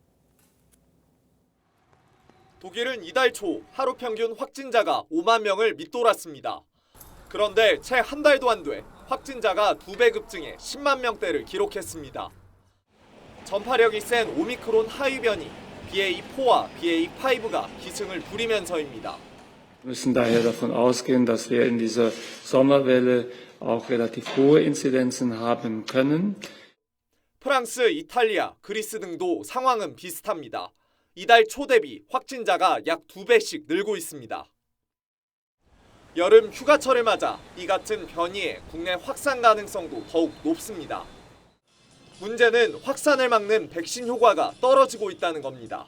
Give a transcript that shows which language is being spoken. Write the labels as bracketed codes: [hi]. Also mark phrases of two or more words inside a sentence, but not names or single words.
[ko] 독일은 이달 초 하루 평균 확진자가 5만 명을 밑돌았습니다. 그런데 채 한 달도 안 돼 확진자가 2배 급증해 10만 명대를 기록했습니다. 전파력이 센 오미크론 하위 변이 BA4와 BA5가 기승을 부리면서입니다. [de] Wir müssen daher davon ausgehen, dass wir in dieser Sommerwelle auch relativ hohe Inzidenzen haben können. [ko] 프랑스, 이탈리아, 그리스 등도 상황은 비슷합니다. 이달 초 대비 확진자가 약 2배씩 늘고 있습니다. 여름 휴가철을 맞아 이 같은 변이의 국내 확산 가능성도 더욱 높습니다. 문제는 확산을 막는 백신 효과가 떨어지고 있다는 겁니다.